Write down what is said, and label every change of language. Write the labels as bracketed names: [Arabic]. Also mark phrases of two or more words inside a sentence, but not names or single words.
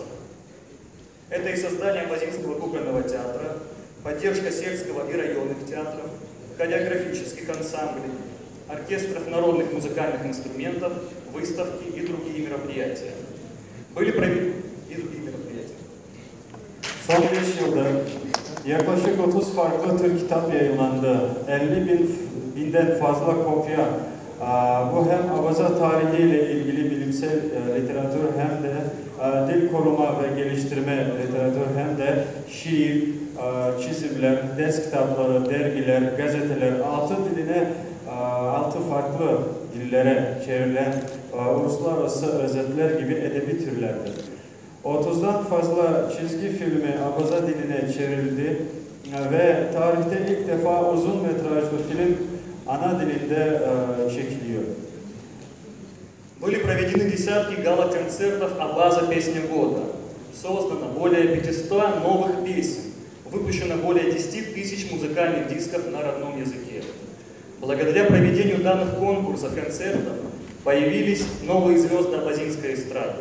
[Russian] Это и создание Абазинского кукольного театра, поддержка сельского и районных театров, хореографических ансамблей, оркестров народных музыкальных инструментов, выставки и другие мероприятия. Были проведены и другие мероприятия. [Turkish] Son 5 yılda yaklaşık 30 farklı Türk kitap yayınlandı. 50 binden fazla kopya. Bu hem Abaza tarihiyle ilgili bilimsel literatür hem de dil koruma ve geliştirme literatür hem de şiir, çizimler, ders kitapları, dergiler, gazeteler, 6 farklı dillere çevrilen uluslararası özetler gibi edebi türlerdir. 30'dan fazla çizgi filmi Abaza diline çevrildi ve tarihte ilk defa uzun metrajlı film ana dilinde çekiliyor. [Russian] Были проведены десятки гала-концертов «Абаза. Песня года». Создано более 500 новых песен. Выпущено более 10 тысяч музыкальных дисков на родном языке. Благодаря проведению данных конкурсов и концертов появились новые звезды абазинской эстрады.